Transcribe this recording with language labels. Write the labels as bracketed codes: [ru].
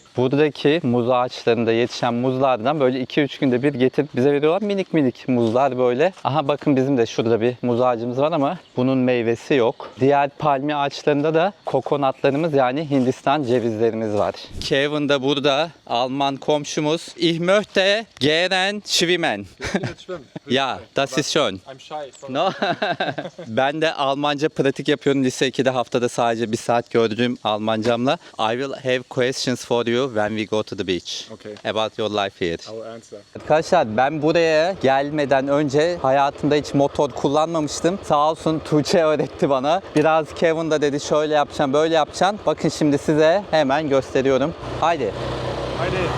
[tr] Buradaki muz ağaçlarında yetişen muzlardan böyle 2-3 günde bir getirip bize veriyorlar. Minik minik muzlar böyle. Aha bakın bizim de şurada bir muz ağacımız var ama bunun meyvesi yok. Diğer palmiye ağaçlarında da kokonatlarımız yani Hindistan cevizlerimiz var. Kevin de burada. Alman komşumuz. [de] Ich möchte gern schwimmen. Ja, das ist schön. [en] I'm shy. No. [tr] Ben de Almanca pratik yapıyorum. Lise 2'de haftada sadece bir saat gördüğüm Almancamla. [en] I will have questions for you when we go to the beach. Okay. About your life here. I will answer. [tr] Arkadaşlar ben buraya gelmeden önce hayatımda hiç motor kullanmamıştım. Sağ olsun Tuğçe öğretti bana. Biraz Kevin de dedi şöyle yapacaksın, böyle yapacaksın. Bakın şimdi size hemen gösteriyorum. Haydi. Haydi.